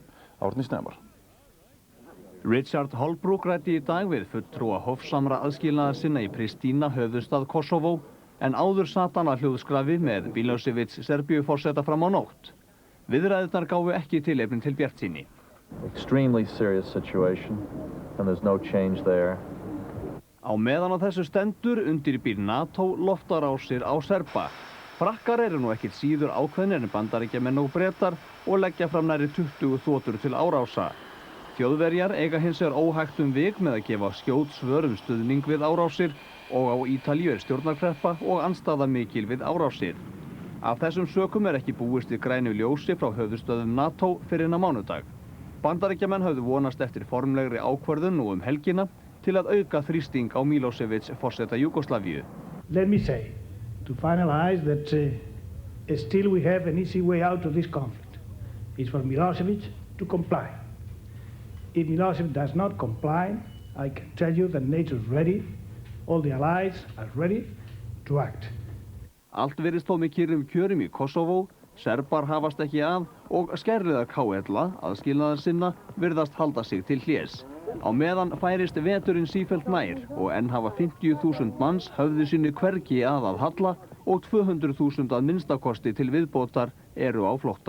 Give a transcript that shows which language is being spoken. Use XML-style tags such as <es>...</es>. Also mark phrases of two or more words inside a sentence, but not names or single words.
<is>Árni Snemar. Richard Holbrooke ræddi í dag við fulltrúa hófsamra aðskilnaðar sinna í Pristína, höfuðstað Kosovo, en áður sat hann að hljóðskrafi með Milošević Serbíuforseta fram á nótt. Viðræðurnar gáfu ekki tilefni til bjartsýni.</is> <en>Extremely serious situation and there's no change there.</en> <is>Á meðan á þessu stendur undirbýr NATO loftárásir á Serba. Frakkar eru nú ekkert síður ákveðnir en Bandaríkjamenn og Bretar og leggja fram nærri 20 þotur til árása. Þjóðverjar eiga hins vegar óhægt vik með að gefa skjót svör stuðning við árásir og á Ítalíu stjórnarkreppa og andstaða mikil við árásir. Af þessum sökum ekki búist við grænu ljósi frá höfuðstöðum NATO fyrir á mánudag. Bandaríkjamenn höfðu vonast eftir formlegri ákvörðun nú helgina til að auka þrýsting á Milošević forseta Júgóslavíu.</is> <en>Let me say, to finalize that still we have an easy way out of this conflict. It's for Milošević to comply. If Milošević does not comply, I can tell you that NATO is ready, all the allies are ready to act.</en> <is>Allt virðist þó með kyrrum kjörum í Kosovo, Serbar hafast ekki að og skærliðar KL aðskilnaðar sinna virðast halda sig til hlés. Á meðan færist veturinn sífellt nær og enn hafa 50.000 manns höfðu sinni hvergi að halla og 200.000 að minnstakosti til viðbótar eru á flótta.</is>